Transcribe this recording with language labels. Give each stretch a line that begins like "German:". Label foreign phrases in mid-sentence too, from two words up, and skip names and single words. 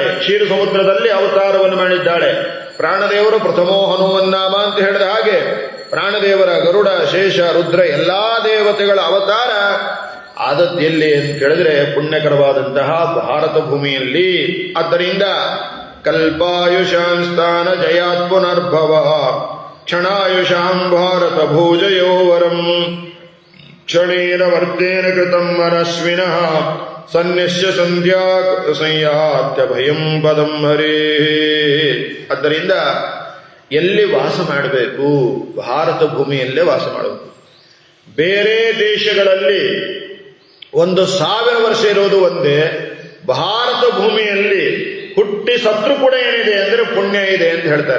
Kannada: ಕ್ಷೀರ ಸಮುದ್ರದಲ್ಲಿ ಅವತಾರವನ್ನು ಮಾಡಿದ್ದಾಳೆ. ಪ್ರಾಣದೇವರು
Sanskrit: ಪ್ರಥಮೋ ಹನುಮನ್ನಾಮ
Kannada: ಅಂತ ಹೇಳಿದ ಹಾಗೆ ಪ್ರಾಣದೇವರ ಗರುಡ, ಶೇಷ, ರುದ್ರ ಎಲ್ಲಾ ದೇವತೆಗಳ ಅವತಾರ ಆದದ್ದು ಎಲ್ಲಿ ಅಂತ ಕೇಳಿದ್ರೆ ಪುಣ್ಯಕರವಾದಂತಹ ಭಾರತ ಭೂಮಿಯಲ್ಲಿ.
Sanskrit: ಆದ್ದರಿಂದ ಕಲ್ಪಾಯುಷಾಂ ಸ್ಥಾನ ಜಯಾತ್ ಪುನರ್ಭವ ಕ್ಷಣಾಯುಷಾಂ ಭಾರತ ಭೂಜಯೋವರಂ ಕ್ಷಣೇನ ವರ್ಧೇನ ಕೃತಂ ಮನಸ್ವಿನಃ ಸನ್ನಿಶ್ಯ ಸಂಧ್ಯಾ ಸಂಯಾತ್ಯ ಭಯಂ ಪದಂ ಹರೇ.
Kannada: ಆದ್ದರಿಂದ ಎಲ್ಲಿ ವಾಸ ಮಾಡಬೇಕು? ಭಾರತ ಭೂಮಿಯಲ್ಲೇ ವಾಸ ಮಾಡಬೇಕು. ಬೇರೆ ದೇಶಗಳಲ್ಲಿ 1000 ವರ್ಷ ಇರೋದು ಒಂದೇ, ಭಾರತ ಭೂಮಿಯಲ್ಲಿ ಹುಟ್ಟಿ ಸತ್ರು ಕೂಡ ಏನಿದೆ ಅಂದ್ರೆ ಪುಣ್ಯ ಇದೆ ಅಂತ ಹೇಳ್ತಾರೆ.